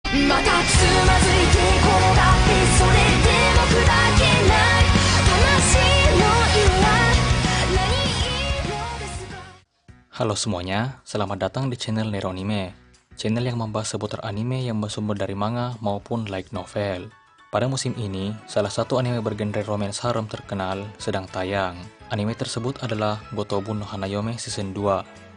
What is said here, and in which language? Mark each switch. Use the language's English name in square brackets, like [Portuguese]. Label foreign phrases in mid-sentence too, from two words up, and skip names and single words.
[Japanese] またつまずいて転がってそれでも砕けない魂の色は何色ですか。 [Indonesian] Halo semuanya, selamat datang di channel Neronime, channel yang membahas seputar anime yang bersumber dari manga maupun [English] light novel. [Indonesian] Pada musim ini, salah satu anime bergenre [English] romance harem [Indonesian] terkenal sedang tayang. Anime tersebut adalah Gotobun no Hanayome Season 2.